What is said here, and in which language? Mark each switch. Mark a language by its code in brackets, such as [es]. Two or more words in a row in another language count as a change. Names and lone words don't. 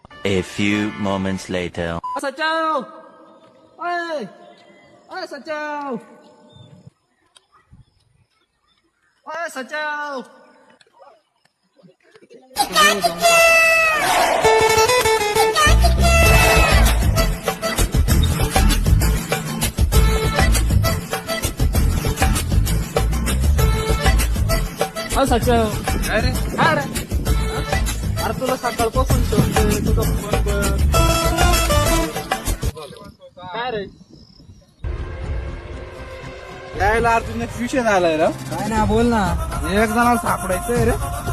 [en] A few moments later. सचाव ओए ओए सचाव ओए सचाव सचाव [mr] काय रे? अरे अरे तुला सकाळपासून शोधतोय तुझा फोन कर काय रे यायला अर्जुन एक विषय झालाय रे. काय ना बोल ना एक जणाला सापडायचंय रे.